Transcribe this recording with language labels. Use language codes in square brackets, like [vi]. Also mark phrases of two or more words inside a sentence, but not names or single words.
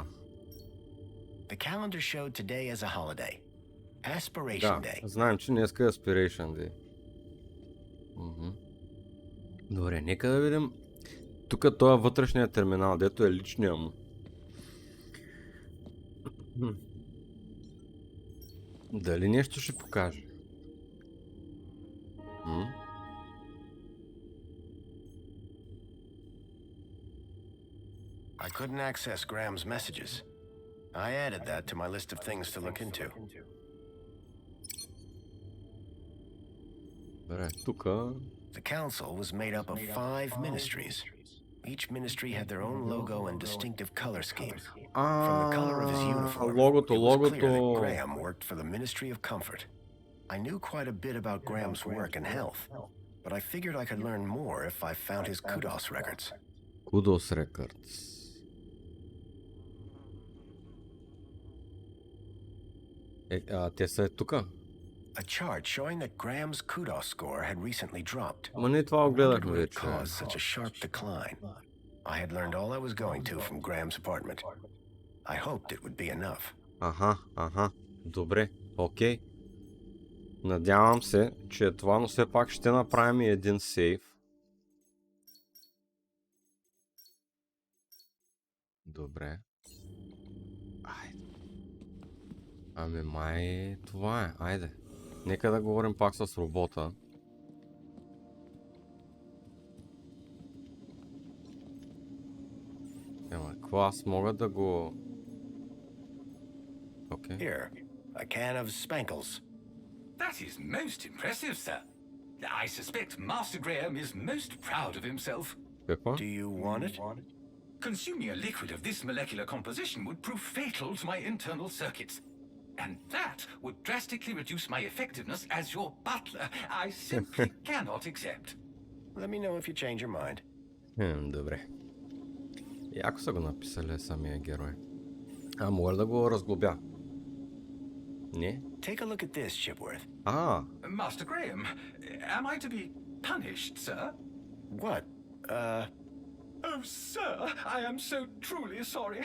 [en] The calendar showed today as a holiday. Aspiration [bg] Да, [en] Day. [bg] знаем, че днеска е [en] Aspiration Day. [bg] Добре, нека да видим. Тук този вътрешния терминал, дето е личния му. Дали нещо ще покаже? [en] I couldn't access Graham's messages. I added that to my list of things to look into. [bg] Добре, тук... [en] The council was made up of 5 ministries. Each ministry had their own logo and distinctive color scheme. From the color of his uniform, [bg] логото, [en] it was clear that [bg] логото... [en] Graham worked for the Ministry of Comfort. I knew quite a bit about Graham's work and health, but I figured I could learn more if I found his kudos records. Kudos records. [bg] Те са тука. [en] A chart showing that Graham's kudos score had recently dropped. [bg] Ма не това огледахме [en] What [bg] вече. [en] caused such a sharp decline? I had learned all I was going to from Graham's apartment. I hoped it would be enough. [bg] Добре, окей. Надявам се, че е това, но все пак ще направим и един сейв. Добре. Айде. Ами май това е, айде. Нека да говорим пак с робота. Какво аз мога да го... Окей. [en] Here, a can of Spankles. That is most impressive, sir. I suspect Master Graham is most proud of himself. [bg] Какво? [en] Do you want it? Consuming a liquid of this molecular composition would prove fatal to my internal circuits. And that would drastically reduce my effectiveness as your butler. I simply cannot accept. Let me know if you change your mind. [bg] Добре. Яко са го написали самия герой. Мога да го разглобя? Не? [en] Take a look at this, Chipworth. Master Graham, am I to be punished, sir? What? Oh, sir, I am so truly sorry.